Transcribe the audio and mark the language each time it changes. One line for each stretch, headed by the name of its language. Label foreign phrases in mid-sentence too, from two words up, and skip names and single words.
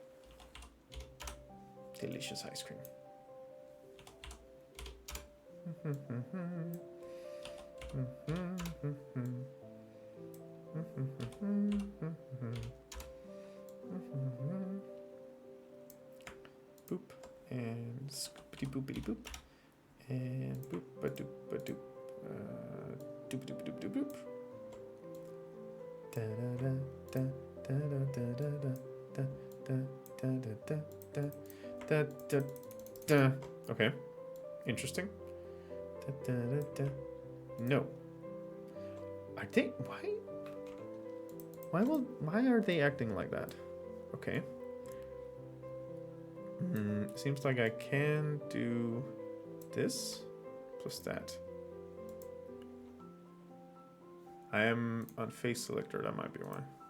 English: Delicious ice cream. Boop. And scoopity boopity boop. And boop ba doop ba doop. Doop doop doop doop boop. Da da da da da da da da da da da da da da. Okay, interesting. Da da da da. No. Are they? Why are they acting like that? Okay. Seems like I can do this plus that. I am on face selector, that might be why.